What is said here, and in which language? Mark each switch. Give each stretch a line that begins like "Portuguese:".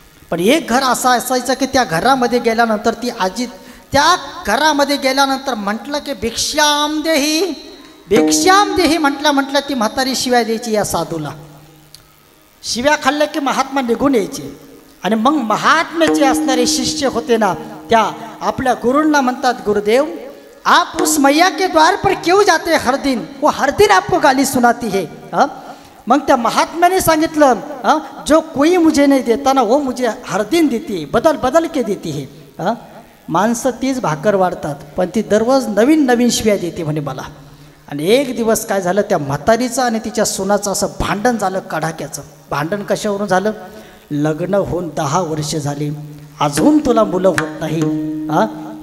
Marathi: पण एक घर असं असायचं की त्या घरामध्ये गेल्यानंतर ती आजी त्या घरामध्ये गेल्यानंतर म्हटलं की भिक्षाम देही म्हटलं ती म्हातारी शिव्या द्यायची या साधूला. शिव्या खाल्ल्या की महात्मा निघून यायचे. आणि मग महात्म्याचे असणारे शिष्य होते ना, त्या आपल्या गुरूंना म्हणतात,
Hindi: गुरुदेव आप उस मैया के द्वार पर क्यों जाते हर दिन, वो हर दिन आपको गाली सुनाती है.
Marathi: मग त्या महात्म्याने सांगितलं,
Hindi: जो कोई मुझे नहीं देता ना वो मुझे हर दिन देती है, बदल के देती है.
Marathi: माणसं तीच भाकर वाढतात पण ती दररोज नवीन शिव्या देते म्हणे मला. आणि एक दिवस काय झालं, त्या म्हातारीचं आणि तिच्या सुनाचं असं भांडण झालं, कडाक्याचं भांडण. कशावरून झालं, लग्न होऊन 10 वर्ष झाली, अजून तुला मुलं होत नाही.